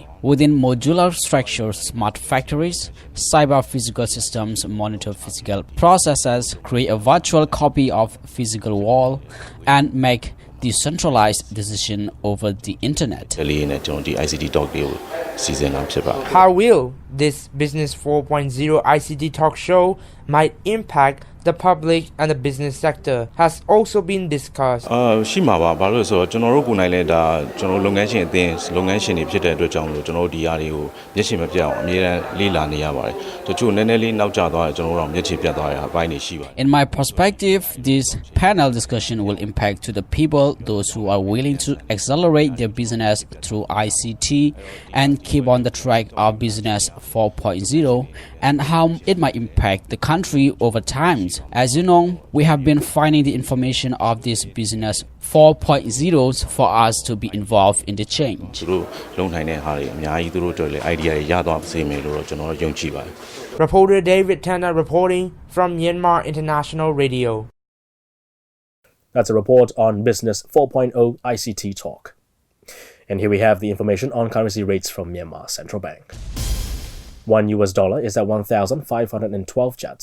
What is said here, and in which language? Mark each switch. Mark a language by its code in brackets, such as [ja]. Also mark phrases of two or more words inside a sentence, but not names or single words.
[en] Within modular structured smart factories, cyber physical systems monitor physical processes, create a virtual copy of physical wall, and make decentralized decision over the internet. ICT Talk season. How will this Business 4.0 ICT Talk show might impact the public and the business sector has also been discussed. [my] ရှိမှာပါဘာလို့လဲဆိုတော့ကျွန်တော်တို့ကိုယ်နိုင်လဲဒါကျွန်တော်လုပ်ငန်းရှင်အသင်းလုပ်ငန်းရှင်တွေဖြစ်တဲ့အတွက်ကြောင့်မလို့ကျွန်တော်တို့ဒီအရာတွေကိုမျက်ခြေမပြတ်အောင်အမြဲတမ်းလေ့လာနေရပါတယ်တချို့နည်းနည်းလေးနောက်ကျသွားတယ်ကျွန်တော်တို့တော့မျက်ခြေပြတ်သွားတဲ့အပိုင်းတွေရှိပါတယ် [en] In my perspective, this panel discussion will impact to the people, those who are willing to accelerate their business through ICT and keep on the track of Business 4.0 and how it might impact the country over time. As you know, we have been finding the information of this Business 4.0 for us to be involved in the change. [my] သူတို့လုံနိုင်တဲ့ဟာတွေအများကြီးသူတို့အတွက်လည်း idea တွေရသွားစေမယ်လို့တော့ကျွန်တော်ယုံကြည်ပါတယ် [en] Reporter David Tanner reporting from Myanmar International Radio. That's a report on Business 4.0 ICT Talk. And here we have the information on currency rates from Myanmar Central Bank. $1 is at 1,512 kyats.